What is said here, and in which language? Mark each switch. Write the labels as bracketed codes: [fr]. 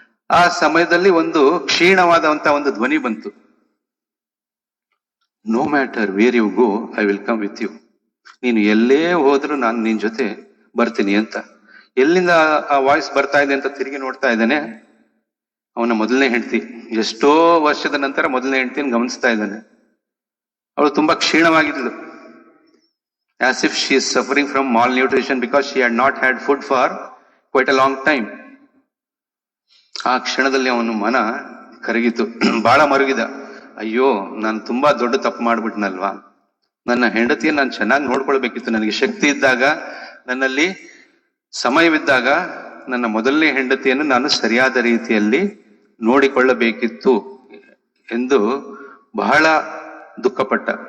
[kn] ಆ ಸಮಯದಲ್ಲಿ ಒಂದು ಕ್ಷೀಣವಾದಂತ ಒಂದು ಧ್ವನಿ ಬಂತು, [en] No matter where you go I will come with you. [kn] ನೀನು ಎಲ್ಲೇ ಹೋದ್ರು ನಾನು ನಿನ್ ಜೊತೆ ಬರ್ತೀನಿ ಅಂತ. ಎಲ್ಲಿಂದ ಆ ವಾಯ್ಸ್ ಬರ್ತಾ ಇದೆ ಅಂತ ತಿರುಗಿ ನೋಡ್ತಾ ಇದ್ದಾನೆ. ಅವನ 1ನೇ ಹೆಂಡತಿ, ಎಷ್ಟೋ ವರ್ಷದ ನಂತರ 1ನೇ ಹೆಂಡತಿಯನ್ನು ಗಮನಿಸ್ತಾ ಇದ್ದಾನೆ. ಅವಳು ತುಂಬಾ ಕ್ಷೀಣವಾಗಿದ್ಲು. [en] As if she is suffering from malnutrition because she had not had food for quite a long time. [kn] ಆ ಕ್ಷಣದಲ್ಲಿ ಅವನ ಮನ ಕರಗಿತು, ಬಹಳ ಮರುಗಿದ. ಅಯ್ಯೋ, ನಾನು ತುಂಬಾ ದೊಡ್ಡ ತಪ್ಪು ಮಾಡ್ಬಿಟ್ನಲ್ವಾ, ನನ್ನ ಹೆಂಡತಿಯನ್ನು ನಾನು ಚೆನ್ನಾಗಿ ನೋಡ್ಕೊಳ್ಬೇಕಿತ್ತು. ನನಗೆ ಶಕ್ತಿ ಇದ್ದಾಗ, ನನ್ನಲ್ಲಿ ಸಮಯವಿದ್ದಾಗ ನನ್ನ ಮೊದಲನೇ ಹೆಂಡತಿಯನ್ನು ನಾನು ಸರಿಯಾದ ರೀತಿಯಲ್ಲಿ ನೋಡಿಕೊಳ್ಳಬೇಕಿತ್ತು ಎಂದು ಬಹಳ ದುಃಖಪಟ್ಟ.